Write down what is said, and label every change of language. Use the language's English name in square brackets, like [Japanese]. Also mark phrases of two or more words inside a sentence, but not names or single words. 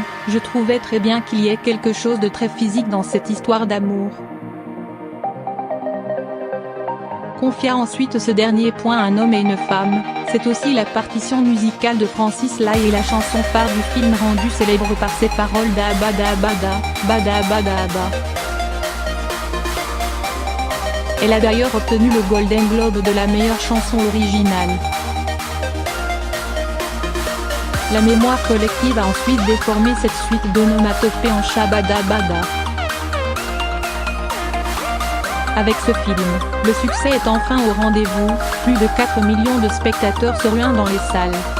[French] Je trouvais très bien qu'il y ait quelque chose de très physique dans cette histoire d'amour. Confia ensuite ce dernier point à Un homme et une femme, c'est aussi la partition musicale de Francis Lai et la chanson phare du film rendue célèbre par ses paroles da bada bada, bada bada ba. Elle a d'ailleurs obtenu le Golden Globe de la meilleure chanson originale. La mémoire collective a ensuite déformé cette suite d'onomatopées en Shabada Bada. Avec ce film, le succès est enfin au rendez-vous, plus de 4 millions de spectateurs se ruent dans les salles.